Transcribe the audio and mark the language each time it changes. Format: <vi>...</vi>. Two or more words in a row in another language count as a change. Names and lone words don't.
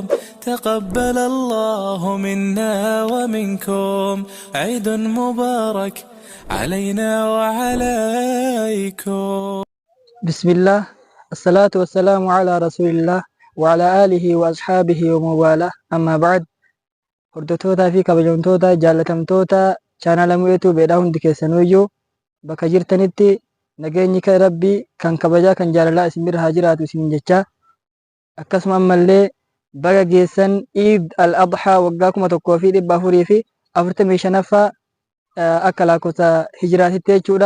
<ar>تقبل الله منا ومنكم عيد مبارك علينا وعليكم. بسم الله، الصلاة والسلام على رسول الله وعلى آله وأصحابه وموالاه. أما بعد،</ar> <om>hordoftoota fi kabajamtoota jaallatamtoota chaanala Mu'eetuu beedhaa hundi keessanuyyuu bakka jirtanitti nageenyi kan rabbii kan kabajaa kan jaalalaa isin bira haa jiraatu isin jechaa, akkasuma ammallee baga geessan Iid al-Adhaa waggaa 1445 akka lakkoofsa hijiraatitti jechuudha.</om>